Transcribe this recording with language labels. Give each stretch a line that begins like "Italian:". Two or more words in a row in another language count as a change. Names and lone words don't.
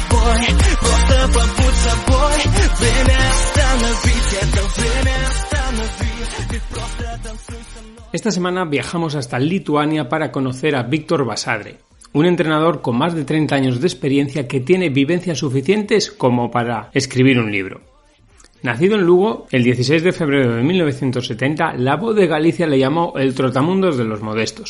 Russian: собой, время остановить, это время остановить, ты просто танцуй со мной.
Spanish: Esta semana viajamos hasta Lituania para conocer a Víctor Basadre, un entrenador con más de 30 años de experiencia que tiene vivencias suficientes como para escribir un libro. Nacido en Lugo, el 16 de febrero de 1970, La Voz de Galicia le llamó el trotamundos de los modestos.